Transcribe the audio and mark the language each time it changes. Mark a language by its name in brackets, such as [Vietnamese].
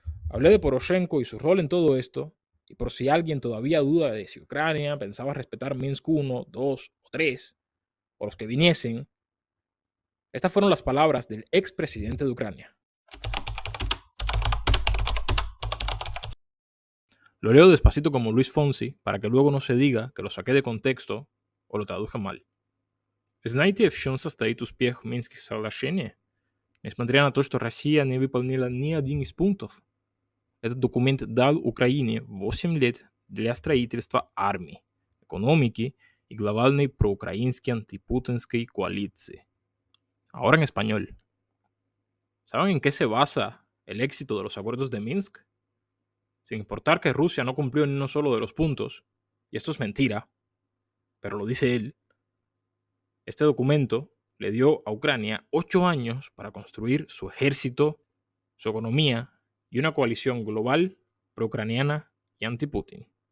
[Spanish] Hablé de Poroshenko y su rol en todo esto, y por si alguien todavía duda de si Ucrania pensaba respetar Minsk 1, 2 o 3, o los que viniesen, estas fueron las palabras del expresidente de Ucrania. Lo leo despacito como Luis Fonsi para que luego no se diga que lo saqué de contexto o lo traduje mal. [Russian] Знаете, в чем состоит успех Минских соглашений? Несмотря на то, что Россия не выполнила ни один из пунктов, этот документ дал Украине 8 лет для строительства армии, экономики и глобальной проукраинской антипутинской коалиции. [Spanish] Ahora en español. ¿Saben en qué se basa el éxito de los acuerdos de Minsk? Sin importar que Rusia no cumplió ni uno solo de los puntos, y esto es mentira, pero lo dice él, este documento le dio a Ucrania 8 años para construir su ejército, su economía y una coalición global pro-ucraniana y anti-Putin.